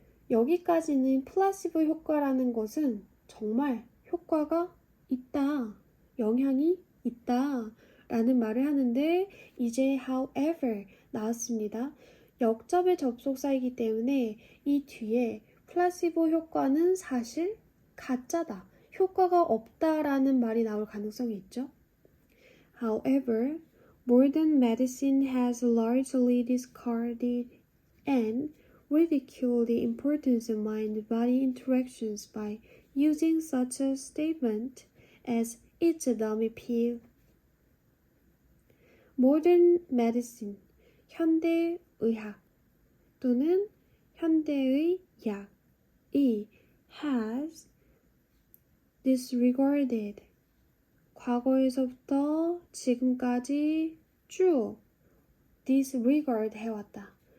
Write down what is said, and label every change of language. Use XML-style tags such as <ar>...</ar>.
<ko>여기까지는 플라시보 효과라는 것은 정말 효과가 있다, 영향이 있다 라는 말을 하는데 이제 however 나왔습니다. 역접의 접속사이기 때문에 이 뒤에 플라시보 효과는 사실 가짜다, 효과가 없다라는 말이 나올 가능성이 있죠.</ko> <en>However, modern medicine has largely discarded and ridiculed the importance of mind-body interactions by using such a statement as it's a dummy pill. Modern medicine,</en> <ko>현대의학 또는 현대의 약이</ko> <en>has disregarded</en> <ko>과거에서부터 지금까지 쭉 disregard 해왔다.</ko>